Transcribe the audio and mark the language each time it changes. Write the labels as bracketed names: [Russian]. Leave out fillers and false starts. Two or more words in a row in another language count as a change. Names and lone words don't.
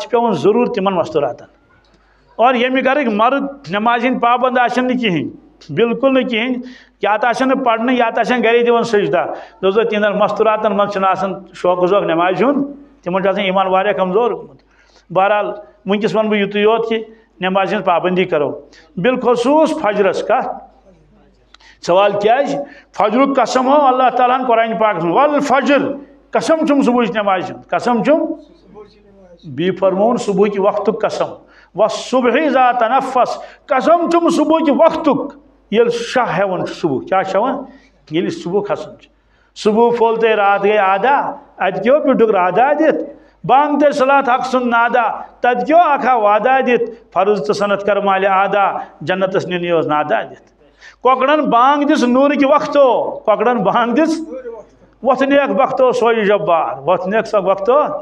[Kashmiri] چھِ پیٚوان ضروٗر تِمن مستوٗراتن اور ییٚمہِ گرٕکۍ مرد نٮ۪مازِ ہٕنٛدۍ پابند آسن نہٕ کِہینۍ بالکل نہٕ کِہینۍ یا تہٕ آسن نہٕ پرنہٕ یا تہٕ آسن گرے دِوان سجدہ دوٚپزو تِہنٛدٮ۪ن مستوٗراتن منٛز چھُنہٕ آسان شوق ووق نٮ۪مازِ ہُنٛد تِمن چھُ آسان ایمان واریاہ کمزور گوٚمُت بہرحال ونکس ون بہٕ یُتُے یوت کہ نٮ۪مازِ ہٕنٛز پابندی کرو بالخصوٗص فجرس کتھ سوال کیٛازِ فجرُک قسم ہو اللہ تعالیٰ ہن قرآن پاکس منٛز والفجر قسم چھُم صبحٕچ نٮ۪مازِ ہُنٛد قسم چھُم بیٚیہِ فرمووُن صبحٕکۍ وقتُک قسم [Arabic] والصبح اذا تنفس [Kashmiri] قسم چھُم صبحٕکۍ وقتُک ییٚلہِ شاہ ہٮ۪وان چھُ صبح کیٛاہ چھُ ہٮ۪وان ییٚلہِ صبح کھسان چھُ صبح پھول تہٕ رات گٔے آدھا اتہِ کیٛاہ پیوٚٹُکھ رادھا دِتھ بانگ تے صلات حق سُنٛد نادا تتہِ کیٛاہ اکھا وعدہ دِتھ فرض تہٕ صنعت کر مالہِ آدا جنتس نِنٕے اوس نادا دِتھ کۄکرن بانگ دِژ نوٗرٕکۍ وقتو کۄکرن بانگ دِژ وۄتھنیکھ وقتو سوے جبار وۄتھنیکھ سۄ وقتو